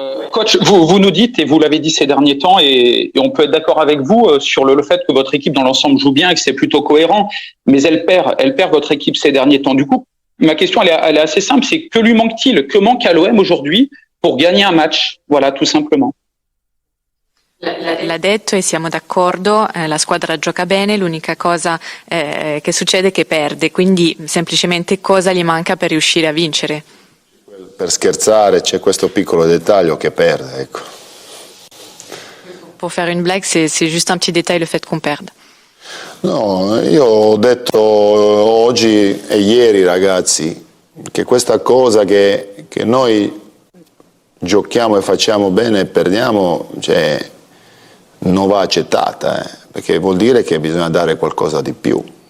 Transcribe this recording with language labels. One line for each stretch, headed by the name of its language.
French: Coach, vous nous dites, et vous l'avez dit ces derniers temps, et on peut être d'accord avec vous sur le fait que votre équipe dans l'ensemble joue bien et que c'est plutôt cohérent, mais elle perd votre équipe ces derniers temps. Du coup, ma question elle est assez simple, c'est que lui manque-t-il? Que manque à l'OM aujourd'hui pour gagner un match? Voilà, tout simplement.
Italian: L'ha detto e siamo d'accordo, la squadra gioca bene, l'unica cosa che succede è che perde, quindi semplicemente cosa gli manca per riuscire a vincere? Per scherzare c'è questo piccolo dettaglio che perde, ecco.
French: Pour faire une blague, c'est juste un petit détail, le fait qu'on perde.
Italian: No, io ho detto oggi e ieri, ragazzi, che questa cosa che noi giochiamo e facciamo bene e perdiamo, cioè, non va accettata, perché vuol dire che bisogna dare qualcosa di più.